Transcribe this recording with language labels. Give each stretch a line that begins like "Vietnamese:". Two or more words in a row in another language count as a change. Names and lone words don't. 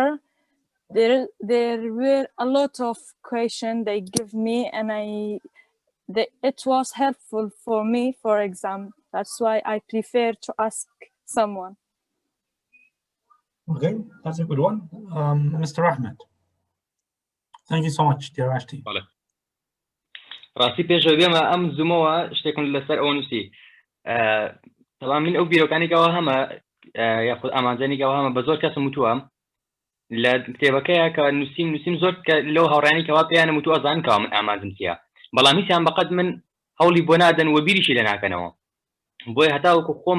English: There were a lot of questions they give me, and it was helpful for me for exam. That's why I prefer to ask someone. Okay, that's a good one. Mr. Ahmed. Thank you so much, dear Ashti.
Central Kurdish: ڕاستی پێشەوە بێمە ئەم زوومەوە شتێکم لەسەر ئەوە نووسی تەڵام من ئەو بیرۆکانێکەوە هەمە یاخود ئامانجانێکەوە هەمە بە زۆر کەسم وتووە لە کتێبەکەیە کە نووسیم زۆر لەو هاوڕانێکەوە پێیانە وتووە زان کەوا من ئامانجم چییە بەڵام هیچیان بەقەت من هەوڵی بۆ نادەن وە بیریشی لە ناکەنەوە بۆیە هەتاوەکو خۆمانە